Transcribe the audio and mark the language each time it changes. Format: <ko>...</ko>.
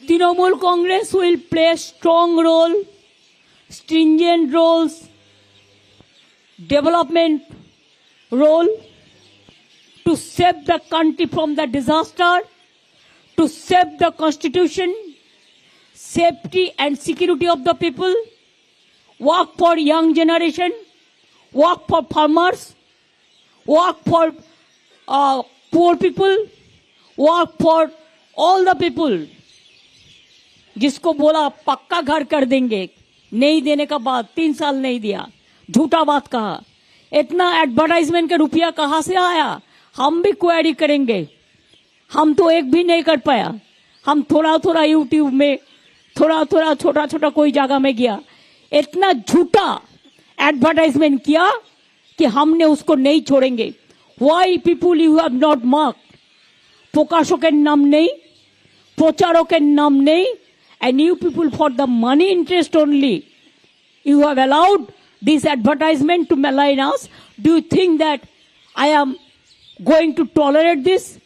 <en>Trinamool Congress will play a strong role, stringent roles, development role to save the country from the disaster, to save the constitution, safety and security of the people, work for young generation, work for farmers, work for poor people, work for all the people.</en> <hi>जिसको बोला पक्का घर कर देंगे, नहीं देने का बाद 3 साल नहीं दिया, झूठा बात कहा. इतना एडवर्टाइजमेंट का रुपया कहाँ से आया? हम भी क्वेरी करेंगे. हम तो एक भी नहीं कर पाया. हम थोड़ा थोड़ा यूट्यूब में, थोड़ा थोड़ा छोटा छोटा कोई जगह में गया. इतना झूठा एडवर्टाइजमेंट किया कि हमने उसको नहीं छोड़ेंगे.</hi> <en>Why people you have not mark?</en> <hi>प्रकाशों के नाम नहीं,</hi> <en>प्रचारों के नाम नहीं, and you people for the money interest only, you have allowed this advertisement to malign us. Do you think that I am going to tolerate this?</en>